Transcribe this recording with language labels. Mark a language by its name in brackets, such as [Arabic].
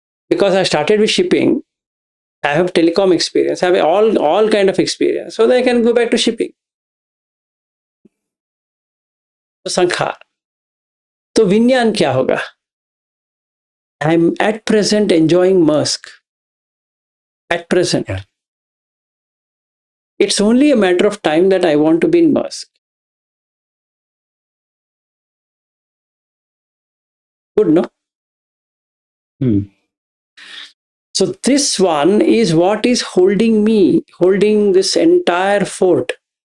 [English] Because I started with shipping, I have telecom experience, I have all kind of experience, so that I can go back to shipping. [Hindi] तो संखार, तो विज्ञान क्या होगा? [English] I am at present enjoying Musk, at present. Yeah. It's only a matter of time that I want to be in Musk. Good, no? So this one is what is holding me, holding this entire fort.